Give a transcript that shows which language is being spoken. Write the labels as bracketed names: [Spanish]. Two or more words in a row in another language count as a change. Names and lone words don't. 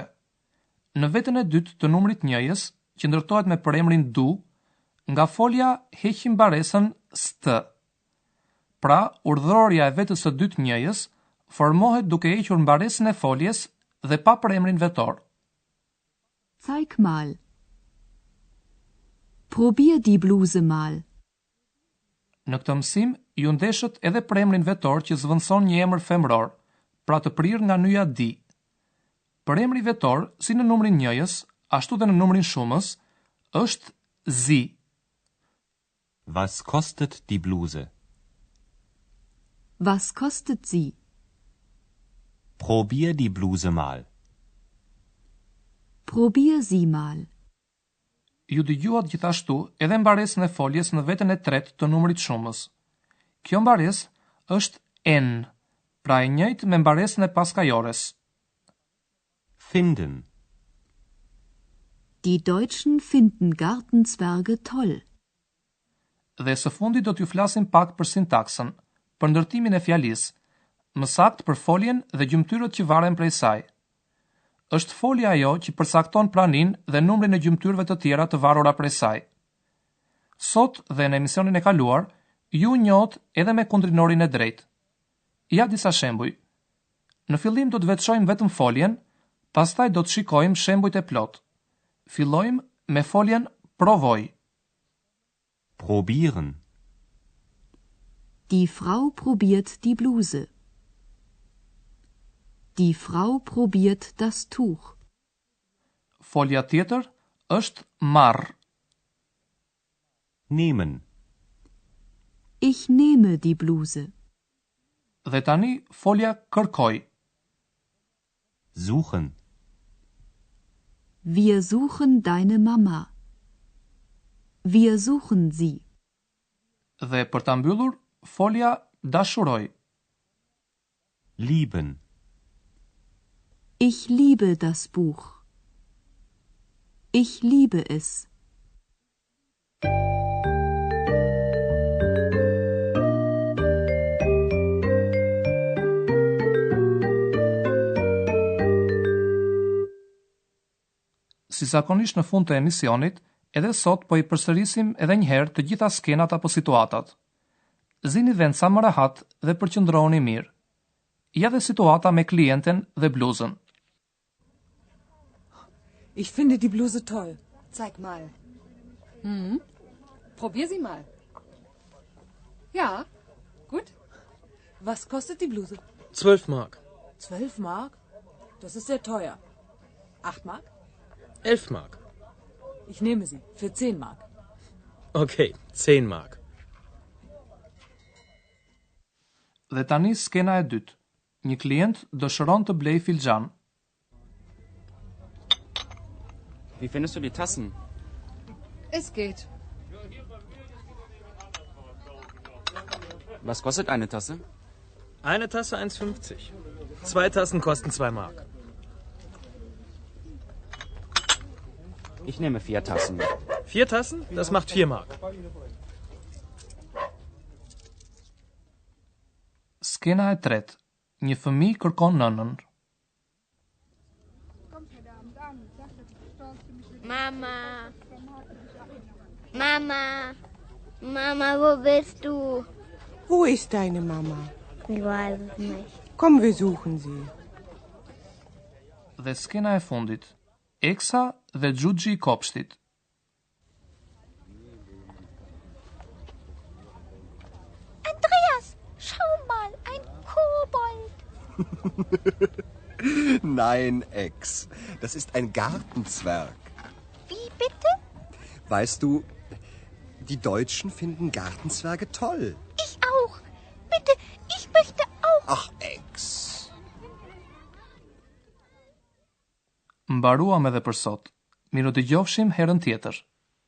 [Albanian] Në vetën e dytë të numrit njëjës, që ndërtohet me përemrin du, nga folja heqim mbaresën st. Pra, urdhërorja e vetës së dytë njëjës formohet duke hequr mbaresën e foljes dhe pa përemrin vetor. [German] Zeig mal. Probier die Bluse mal. [Albanian] Në këtë mësim, ju ndeshët edhe përemrin vetor që zvendëson një emër femror, pra të prirë nga nyja di. Përemri vetor, si në numrin njëjës, ashtu dhe në numrin shumës, është zi. [German] Was kostet die Bluse? Was kostet sie? Probier die Bluse mal. Probier sie mal. [Albanian] Ju dëgjuat gjithashtu edhe mbaresën e foljes në vetën e tretë të numrit shumës. Kjo mbaresë është n, pra e njëjtë me mbaresën e paskajores. [German] Finden. Die Deutschen finden Gartenzwerge toll. [Albanian] Dhe së fundi do t'ju flasim pak për sintaksën, për ndërtimin e fjalisë, më saktë për foljen dhe gjymtyrët që varen prej saj. Është folja ajo që përcakton praninë dhe numrin e gjymtyrëve të tjera të varura prej saj. Sot dhe në emisionin e kaluar, ju njohët edhe me kundrinorin e drejtë. Ja disa shembuj. Në fillim do të veçojmë vetëm foljen, pastaj do të shikojmë shembujt e plot. Fillojmë me foljen provoj. [German] Probieren. Die Frau probiert die Bluse. Die Frau probiert das Tuch. [Albanian] Folja tjetër është marr. [German] Nehmen. Ich nehme die Bluse. [Albanian] Dhe tani folja kërkoj. [German] Suchen. Wir suchen deine Mama. Wir suchen sie. [Albanian] Dhe për ta mbyllur, folja dashuroj. [German] Lieben. Ich liebe das Buch. Ich liebe es. [Albanian] Si zakonisht në fund të emisionit, edhe sot po i përsërisim edhe një herë të gjitha skenat apo situatat. Zini vend sa më rehat dhe përqendrohuni mirë. Ja dhe situata me klienten dhe bluzën. [German] Ich finde die Bluse toll. Zeig mal. Probier sie mal. Ja, gut. Was kostet die Bluse? 12 Mark. 12 Mark? Das ist sehr teuer. 8 Mark? 11 Mark. Ich nehme sie. Für 10 Mark. Okay, 10 Mark. [Albanian] Dhe tani skena e dytë. Një klient dëshiron të blej filxhan. [German] Wie findest du die Tassen? Es geht. Was kostet eine Tasse? Eine Tasse 1,50. 2 Tassen kosten 2 Mark. Ich nehme 4 Tassen. 4 Tassen? Das macht 4 Mark. [Albanian] Skena e tretë. Një fëmijë kërkon nënën. [German] Mama. Mama. Mama, wo bist du? Wo ist deine Mama? Ich weiß es nicht. Komm, wir suchen sie. [Albanian] Dhe skena e fundit. Eksa dhe xhuxhi i kopshtit. [German] Andreas, schau mal, ein Kobold. Nein, Ex. Das ist ein Gartenzwerg. Wie bitte? Weißt du, die Deutschen finden Gartenzwerge toll. Ich auch. Bitte, ich möchte auch. Ach, Ex. [Albanian] Mbaruam edhe për sot. Miru dëgjofshim herën tjetër.